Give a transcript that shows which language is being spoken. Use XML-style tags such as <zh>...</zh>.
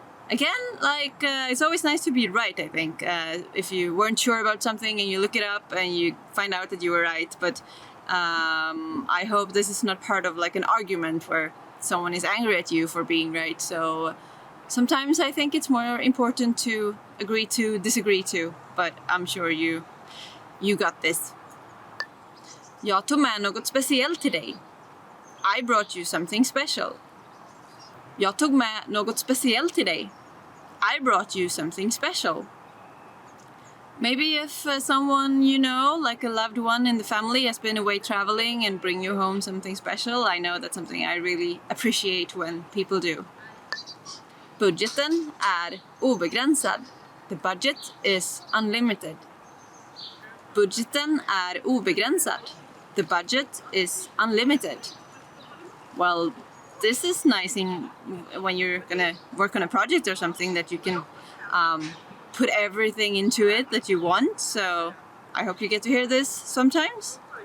<en>Again, it's always nice to be right, I think. If you weren't sure about something and you look it up and you find out that you were right, but I hope this is not part of like an argument where someone is angry at you for being right. So sometimes I think it's more important to agree to disagree to, but I'm sure you got this.</en> <sv>Jag tog med något speciellt till dig.</sv> <en>I brought you something special.</en> <sv>Jag tog med något speciellt till dig.</sv> <en>I brought you something special. Maybe if someone you know, like a loved one in the family, has been away traveling and bring you home something special, I know that's something I really appreciate when people do.</en> <sv>Budgeten är obegränsad.</sv> <en>The budget is unlimited.</en> <sv>Budgeten är obegränsad.</sv> <en>The budget is unlimited. Well, this is nice when you're gonna work on a project or something that you can put everything into it that you want. So I hope you get to hear this sometimes.</en>